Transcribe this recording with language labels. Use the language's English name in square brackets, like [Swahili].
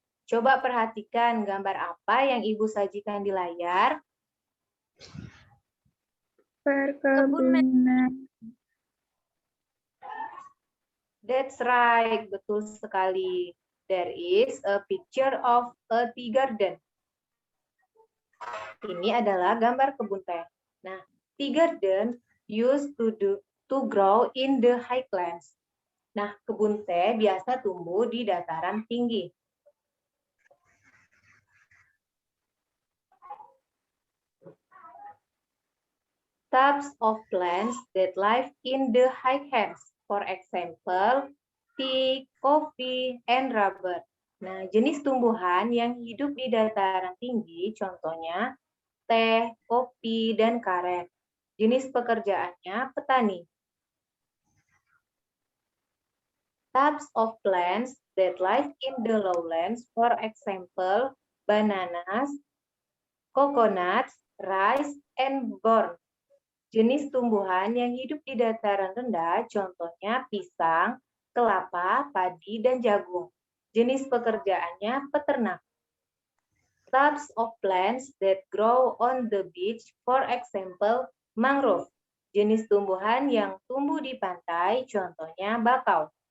[Indonesian] Coba perhatikan gambar apa yang Ibu sajikan di layar. Perkebunan. [English] That's right, [Indonesian] betul sekali. [English] There is a picture of a tea garden. [Indonesian] Ini adalah gambar kebun teh. Nah, [English] tea garden used to grow in the highlands. [Indonesian] Nah, kebun teh biasa tumbuh di dataran tinggi. [English] Types of plants that live in the highlands, for example, tea, coffee, and rubber. [Indonesian] Nah, jenis tumbuhan yang hidup di dataran tinggi, contohnya teh, kopi, dan karet. Jenis pekerjaannya petani. [English] Types of plants that live in the lowlands, for example, bananas, coconuts, rice, and corn. [Indonesian] Jenis tumbuhan yang hidup di dataran rendah, contohnya pisang, kelapa, padi, dan jagung. Jenis pekerjaannya peternak. [English] Types of plants that grow on the beach, for example, mangrove. [Indonesian] Jenis tumbuhan yang tumbuh di pantai, contohnya bakau.